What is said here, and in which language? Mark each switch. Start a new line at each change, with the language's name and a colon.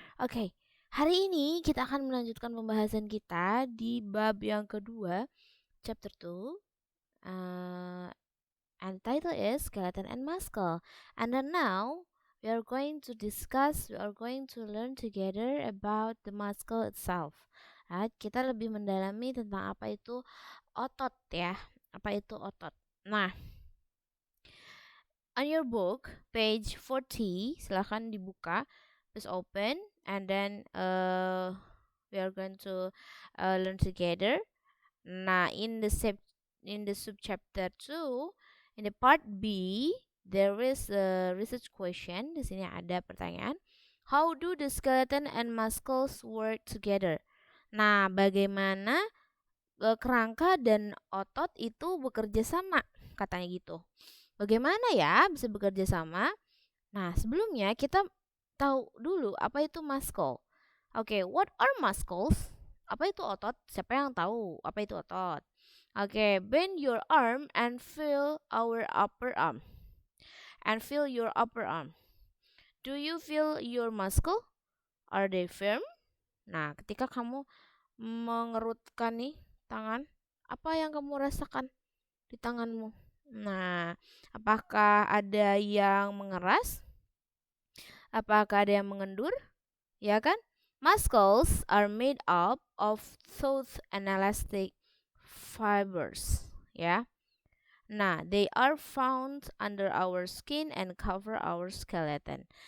Indonesian: Oke, hari ini kita akan melanjutkan pembahasan kita di bab yang kedua,
English: chapter 2. And title is Skeleton and Muscle. And then now we are going to learn together about the muscle itself. Right?
Indonesian: Kita lebih mendalami tentang apa itu otot ya. Apa itu otot. Nah,
English: on your book, page 40,
Indonesian: silahkan dibuka.
English: Please open and then we are going to learn together. Nah, in the subchapter 2, in the part B, there is a research question.
Indonesian: Di sini ada pertanyaan.
English: How do the skeleton and muscles work together?
Indonesian: Nah, bagaimana kerangka dan otot itu bekerja sama? Katanya gitu. Bagaimana ya bisa bekerja sama? Nah, sebelumnya kita tahu dulu apa itu muscle. Oke,
English: what are muscles?
Indonesian: Apa itu otot? Siapa yang tahu apa itu otot?
English: Okay, bend your arm and feel our upper arm. And feel your upper arm. Do you feel your muscle? Are they firm?
Indonesian: Nah, ketika kamu mengerutkan nih tangan, apa yang kamu rasakan di tanganmu? Nah, apakah ada yang mengeras? Apakah ada yang mengendur? Ya kan?
English: Muscles are made up of taut and elastic fibers, ya. Nah, they are found under our skin and cover our skeleton.